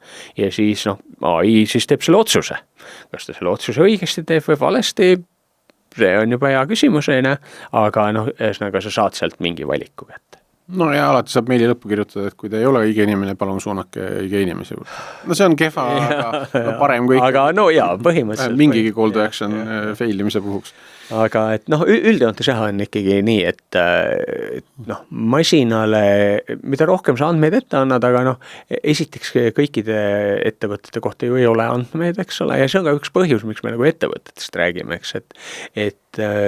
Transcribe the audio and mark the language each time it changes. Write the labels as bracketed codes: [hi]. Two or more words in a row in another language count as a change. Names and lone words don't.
[et] Ja siis AI siis teeb selle otsuse. Kas ta selle otsuse õigesti teeb või valesti, see on juba hea küsimus, aga ühesõnaga sa saad sealt mingi valiku kätte. Ja alati saab meili lõppu kirjutada, et kui te ei ole õige inimene, palun suunake õige inimese juurde. See on kehva, aga parem kui aga põhimõtteliselt mingigi [en] call to action [et] failimise puhuks. Aga et üldjoontes on ikkagi nii, et masinale, mida rohkem sa andmeid ette annad, aga esiteks kõikide ettevõtete kohta ju ei ole andmeid, eks ole, ja see on ka üks põhjus, miks me nagu ettevõtetest räägime, eks, et